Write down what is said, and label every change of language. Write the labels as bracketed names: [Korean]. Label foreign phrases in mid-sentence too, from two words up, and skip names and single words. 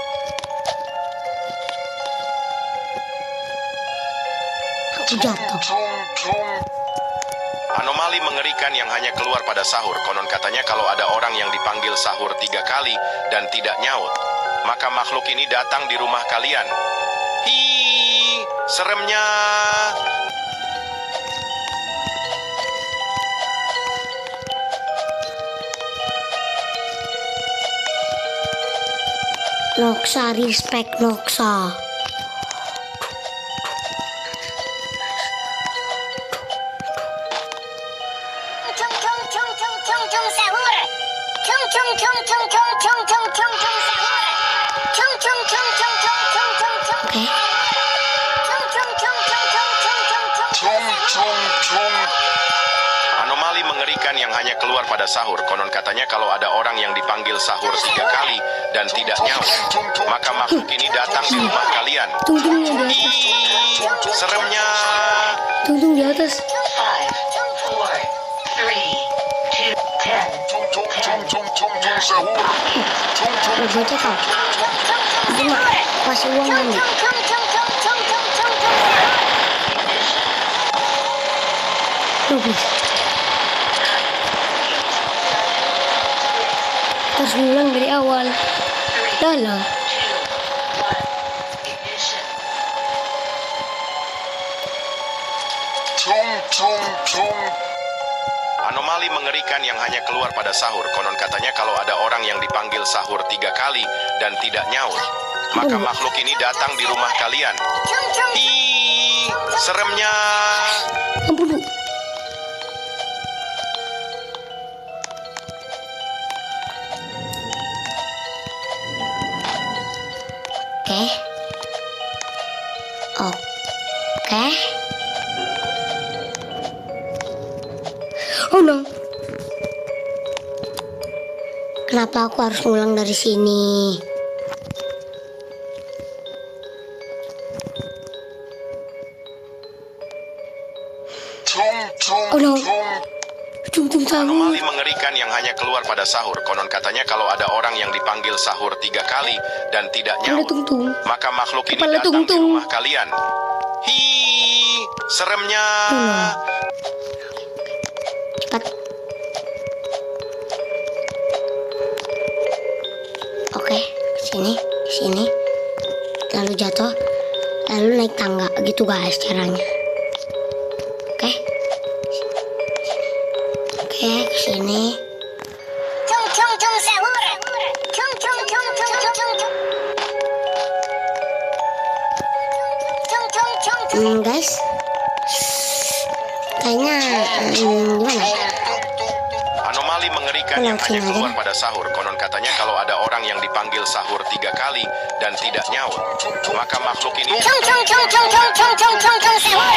[Indonesian] Aku jatuh. Anomali mengerikan yang hanya keluar pada sahur. Konon katanya kalau ada orang yang dipanggil sahur 3 kali dan tidak nyaut, maka makhluk ini datang di rumah kalian. Hi, seremnya. Noksa, respect Noksa. Chung chung chung chung chung chung sahur. Chung chung chung chung chung chung chung chung chung sahur. Chung chung chung chung chung chung chung chung. Oke. Chung chung chung chung chung chung chung chung Tung tung tung. Anomali mengerikan yang hanya keluar pada sahur. Konon katanya kalau ada orang yang dipanggil sahur 3 kali dan tidak nyaut, maka makhluk ini datang di rumah kalian. Tungtungnya di atas. Hi, seremnya. Tungtung di atas. 5, 4, 3, 2, 10. Tung tung tung tung tung tung sahur. Tung tung. Loh, bocah kau. Aku mak kasih uang kamu. chung chung chung chung chung chung chung chung sahur. Loh, please. Harus ngulang dari awal. Dah lah. 2, 1, ignition. Tung tung tung. Anomali mengerikan yang hanya keluar pada sahur. Konon katanya kalau ada orang yang dipanggil sahur 3 kali dan tidak nyaut, maka makhluk ini datang di rumah kalian. Chung chung. Hi, seremnya. Ampun, Bu. Oke. Oke. [English] Oh no. [Indonesian] Kenapa aku harus ngulang dari sini? Tung tung [English] Oh no. tung. Tung sahur. [Indonesian] Anomali mengerikan yang hanya keluar pada sahur. Konon katanya kalau ada orang yang dipanggil sahur 3 kali dan tidak Ada nyaut, tung. maka makhluk ini Kepala datang di tung-tung. rumah kalian. Hi, seremnya. Cepat. Oke, sini, sini. Lalu jatuh, lalu naik tangga. Gitu guys caranya. Oke. Oke, kesini. Chung chung chung sahur. Chung chung chung chung chung chung chung. Chung chung chung chung. Guys. Kayaknya gimana? Anomali mengerikan yang Langsung hanya aja. keluar pada sahur. Konon katanya kalau ada orang yang dipanggil sahur 3 kali dan tidak nyaut, maka makhluk ini Chung chung chung chung chung chung chung chung chung sahur.